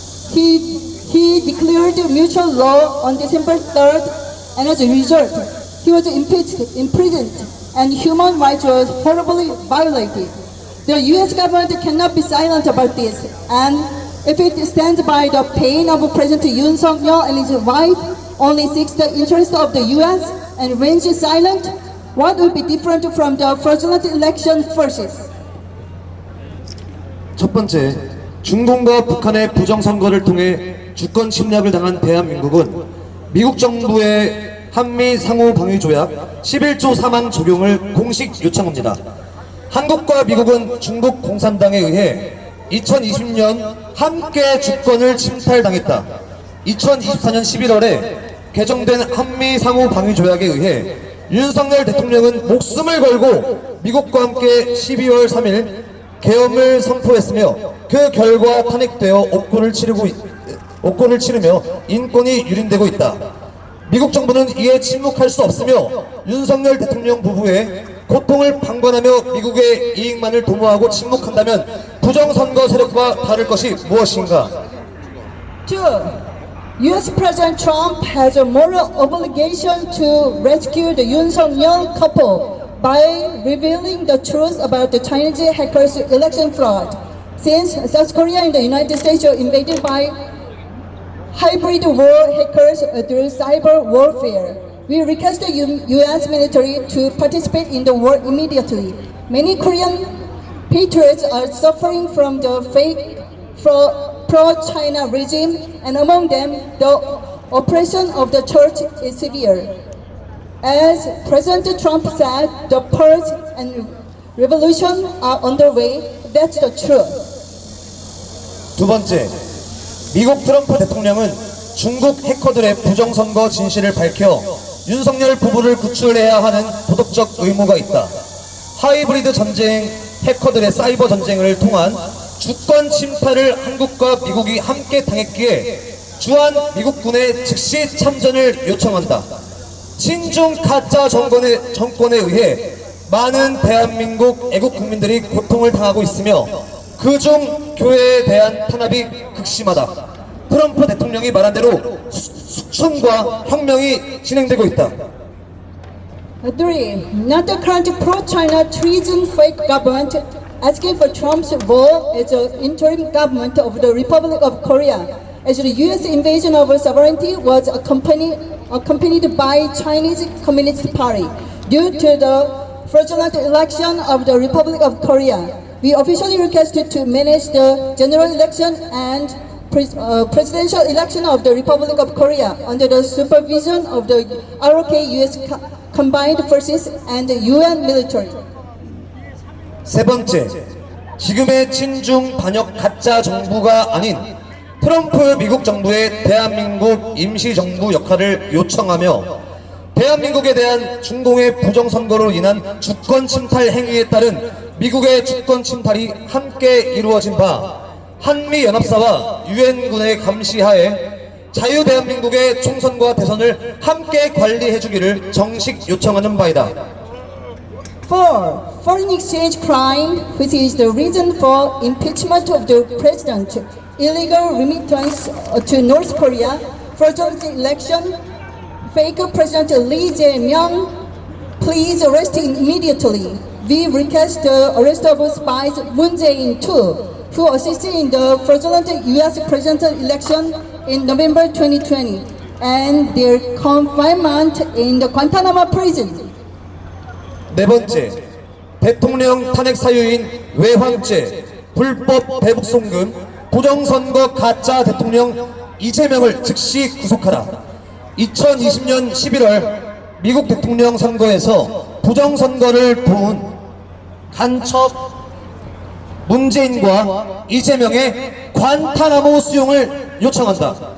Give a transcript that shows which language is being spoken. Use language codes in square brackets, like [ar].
[en] He declared mutual law on December 3rd, and as a result, he was impeached, imprisoned, and human rights were horribly violated. The U.S. government cannot be silent about this, and if it stands by the pain of President Yoon Suk-yeol and his wife, only seeks the interest of the U.S. and remains silent, what would be different from the fraudulent election forces? [ko] 첫 번째, 중공과 북한의 부정선거를 통해 주권 침략을 당한 대한민국은 미국 정부의 한미 상호방위조약 11조 3항 적용을 공식 요청합니다. 한국과 미국은 중국 공산당에 의해 2020년 함께 주권을 침탈당했다. 2024년 11월에 개정된 한미 상호 방위 조약에 의해 윤석열 대통령은 목숨을 걸고 미국과 함께 12월 3일 계엄을 선포했으며 그 결과 탄핵되어 옥고를 치르며 인권이 유린되고 있다. 미국 정부는 이에 침묵할 수 없으며 윤석열 대통령 부부의 고통을 방관하며 미국의 이익만을 도모하고 침묵한다면 부정선거 세력과 다를 것이 무엇인가? [en] 2. U.S. President Trump has a moral obligation to rescue the Yoon Suk-yeol couple by revealing the truth about the Chinese hackers' election fraud. Since South Korea and the United States are invaded by hybrid war hackers through cyber warfare, we request the U.S. military to participate in the war immediately. Many Korean patriots are suffering from the fake pro-China regime, and among them, the oppression of the church is severe. As President Trump said, the purge and revolution are underway. That's the truth. [ko] 두 번째, 미국 트럼프 대통령은 중국 해커들의 부정선거 진실을 밝혀 윤석열 부부를 구출해야 하는 도덕적 의무가 있다. 하이브리드 전쟁, 해커들의 사이버 전쟁을 통한 주권 침탈을 한국과 미국이 함께 당했기에 주한 미국군의 즉시 참전을 요청한다. 친중 가짜 정권에 의해 많은 대한민국 애국 국민들이 고통을 당하고 있으며 그중 교회에 대한 탄압이 극심하다. 트럼프 대통령이 말한 대로 숙청과 혁명이 진행되고 있다. [en] 3. Not the current pro-China treason fake government asking for Trump's role as the interim government of the Republic of Korea, as the U.S. invasion of sovereignty was accompanied by Chinese Communist Party. Due to the fraudulent election of the Republic of Korea, we officially requested to manage the general election and presidential election of the Republic of Korea under the supervision of the ROK U.S. Combined Forces and the UN military. [ko] 세 번째, 지금의 친중 반역 가짜 정부가 아닌 트럼프 미국 정부의 대한민국 임시정부 역할을 요청하며 대한민국에 대한 중공의 부정선거로 인한 주권 침탈 행위에 따른 미국의 주권 침탈이 함께 이루어진 바 한미연합사와 유엔군의 감시하에 자유대한민국의 총선과 대선을 함께 관리해주기를 정식 요청하는 바이다. [en] 4. Foreign exchange crime, which is the reason for impeachment of the president, illegal remittance to North Korea, fraudulent election, fake President Lee Jae-myung, please arrest him immediately. We request the arrest of spies Moon Jae-in too, who assisted in the fraudulent U.S. presidential election in November 2020, and their confinement in the Guantanamo prison. [ko] 네 번째, 대통령 탄핵 사유인 외환죄, 불법 대북 송금, 부정선거 가짜 대통령 이재명을 즉시 구속하라. 2020년 11월 미국 대통령 선거에서 부정선거를 도운 간첩 문재인과 이재명의 관타나모 수용을 요청한다.